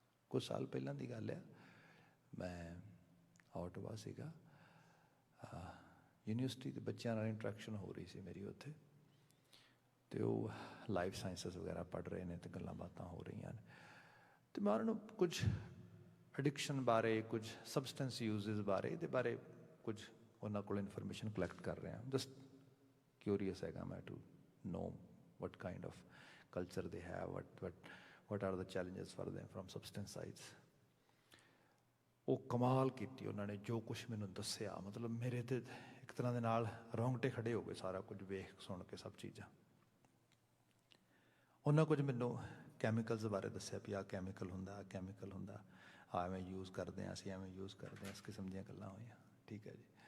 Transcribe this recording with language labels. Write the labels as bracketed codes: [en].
[pa] ਕੁਝ ਸਾਲ ਪਹਿਲਾਂ ਦੀ ਗੱਲ ਆ, ਮੈਂ ਆਟੋਵਾ ਸੀਗਾ, ਯੂਨੀਵਰਸਿਟੀ ਦੇ ਬੱਚਿਆਂ ਨਾਲ ਇੰਟਰੈਕਸ਼ਨ ਹੋ ਰਹੀ ਸੀ ਮੇਰੀ ਉੱਥੇ, ਅਤੇ ਉਹ ਲਾਈਫ ਸਾਇੰਸਿਸ ਵਗੈਰਾ ਪੜ੍ਹ ਰਹੇ ਨੇ ਅਤੇ ਗੱਲਾਂ ਬਾਤਾਂ ਹੋ ਰਹੀਆਂ ਨੇ, ਅਤੇ ਮੈਂ ਉਹਨਾਂ ਨੂੰ ਕੁਝ ਐਡਿਕਸ਼ਨ ਬਾਰੇ, ਕੁਝ ਸਬਸਟੈਂਸ ਯੂਜ਼ਿਸ ਬਾਰੇ, ਇਹਦੇ ਬਾਰੇ ਕੁਝ ਉਹਨਾਂ ਕੋਲ ਇਨਫੋਰਮੇਸ਼ਨ ਕਲੈਕਟ ਕਰ ਰਿਹਾ। [en] just curious [pa] ਹੈਗਾ ਮੈਂ [en] To know what kind of culture they have, what are the challenges for them from substance sides। [pa] ਉਹ ਕਮਾਲ ਕੀਤੀ ਉਹਨਾਂ ਨੇ ਜੋ ਕੁਛ ਮੈਨੂੰ ਦੱਸਿਆ, ਮਤਲਬ ਮੇਰੇ ਤੇ ਇੱਕ ਤਰ੍ਹਾਂ ਦੇ ਨਾਲ ਰੌਂਗਟੇ ਖੜੇ ਹੋ ਗਏ ਸਾਰਾ ਕੁਝ ਵੇਖ ਸੁਣ ਕੇ, ਸਭ ਚੀਜ਼ਾਂ। ਉਹਨਾਂ ਕੁਝ ਮੈਨੂੰ ਕੈਮੀਕਲਸ ਬਾਰੇ ਦੱਸਿਆ ਵੀ ਆਹ ਕੈਮੀਕਲ ਹੁੰਦਾ, ਆਹ ਕੈਮੀਕਲ ਹੁੰਦਾ, ਐਵੇਂ ਯੂਜ਼ ਕਰਦੇ ਹਾਂ ਅਸੀਂ, ਐਵੇਂ ਯੂਜ਼ ਕਰਦੇ ਹਾਂ, ਇਸ ਕਿਸਮ ਦੀਆਂ ਗੱਲਾਂ ਹੋਈਆਂ। ਠੀਕ ਹੈ ਜੀ।